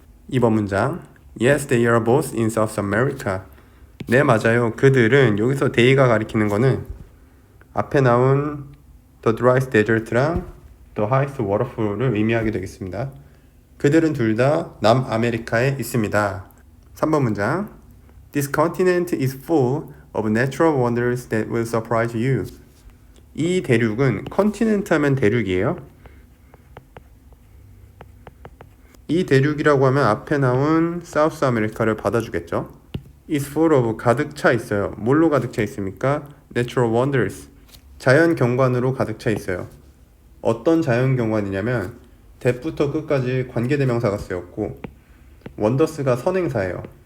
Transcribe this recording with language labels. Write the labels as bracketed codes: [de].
[ko] 2번 문장 [en] Yes, they are both in South America. [ko] 네, 맞아요. 그들은, 여기서 they가 가리키는 거는 앞에 나온 [en] The driest desert [ko] 랑 [en] The highest waterfall [ko] 을 의미하게 되겠습니다. 그들은 둘 다 남아메리카에 있습니다. 3번 문장 [en] This continent is full of natural wonders that will surprise you. [ko] 이 대륙은, 컨티넨트 하면 대륙이에요. 이 대륙이라고 하면 앞에 나온 사우스 아메리카를 받아주겠죠. is full of 가득 차 있어요. 뭘로 가득 차 있습니까? [en] natural wonders. [ko] 자연 경관으로 가득 차 있어요. 어떤 자연 경관이냐면 대부터 끝까지 관계대명사가 쓰였고 원더스가 선행사예요.